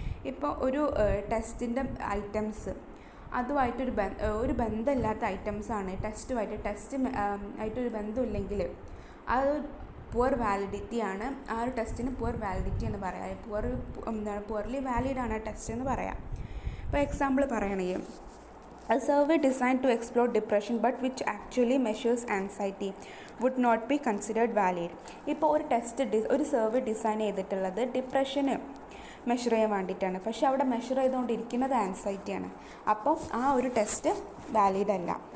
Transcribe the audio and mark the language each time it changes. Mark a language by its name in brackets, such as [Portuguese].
[Malayalam] ഇപ്പോൾ ഒരു ടെസ്റ്റിൻ്റെ ഐറ്റംസ് അതുമായിട്ടൊരു ബന്ധമില്ലാത്ത ഐറ്റംസാണ്, ടെസ്റ്റ് ആയിട്ടൊരു ബന്ധമില്ലെങ്കിൽ അത് പുവർ വാലിഡിറ്റി ആണ്, ആ ഒരു ടെസ്റ്റിന് പുവർ വാലിഡിറ്റി എന്ന് പറയാം. പുവർലി വാലിഡ് ആണ് ആ ടെസ്റ്റ് എന്ന് പറയാം. ഇപ്പോൾ എക്സാമ്പിൾ പറയുകയാണെങ്കിൽ [English] a survey designed to explore depression but which actually measures anxiety would not be considered valid. [Malayalam] ഇപ്പോൾ ഒരു സർവേ ഡിസൈൻ ചെയ്തിട്ടുള്ളത് ഡിപ്രഷന് മെഷർ ചെയ്യാൻ വേണ്ടിയിട്ടാണ്, പക്ഷേ അവിടെ മെഷർ ചെയ്തുകൊണ്ടിരിക്കുന്നത് ആൻസൈറ്റിയാണ്, അപ്പോൾ ആ ഒരു ടെസ്റ്റ് വാലിഡ് അല്ല.